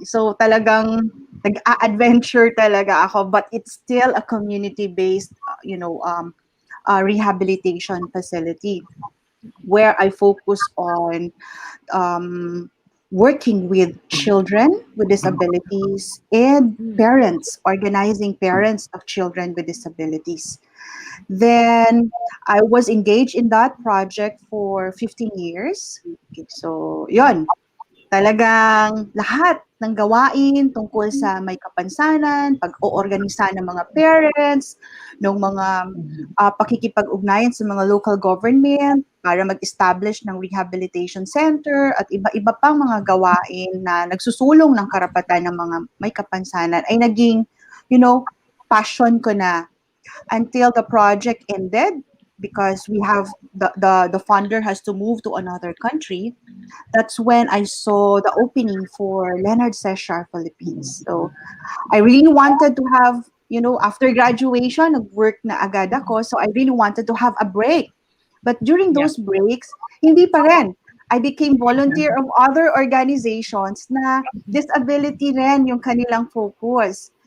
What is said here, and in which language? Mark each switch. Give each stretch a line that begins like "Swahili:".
Filipino: So talagang nag-a-adventure talaga ako,
English: but it's still a community-based, rehabilitation facility where I focus on working with children with disabilities and parents, organizing parents of children with disabilities. Then I was engaged in that project for 15 years. Okay, so, yon.
Filipino: Talagang lahat ng gawain tungkol sa may kapansanan, pag-oorganisa ng mga parents, ng mga pakikipag-ugnayan sa mga local government para mag-establish ng rehabilitation center at iba-iba pang mga gawain na nagsusulong ng karapatan ng mga may kapansanan ay naging, passion ko na
English: until the project ended because we have the funder has to move to another country. That's when I saw the opening for Leonard Sechar Philippines. So I really wanted to have, after graduation,
Filipino: nag-work na agad ako.
English: So I really wanted to have a break. But during those breaks,
Filipino: hindi pa rin.
English: I became volunteer of other organizations
Filipino: na disability rin yung kanilang focus.